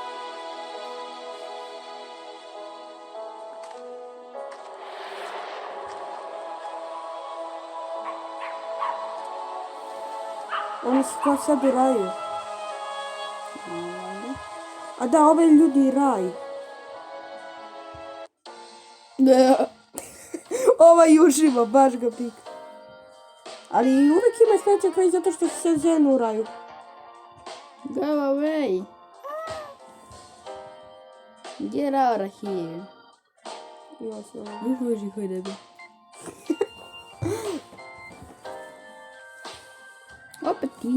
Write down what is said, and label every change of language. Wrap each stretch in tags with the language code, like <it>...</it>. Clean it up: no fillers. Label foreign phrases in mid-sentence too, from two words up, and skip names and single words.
<hr>Oni su kao sad u raju. A da, ove ljudi raj. Ovaj uživa, baš ga pika. Ali uvijek ima sreća kraj zato što se ženu u raju.</hr> <en>Go away. Get out of here.</en> <hr>Ja se ovo. Bože, koji debil. Opet ti.</hr>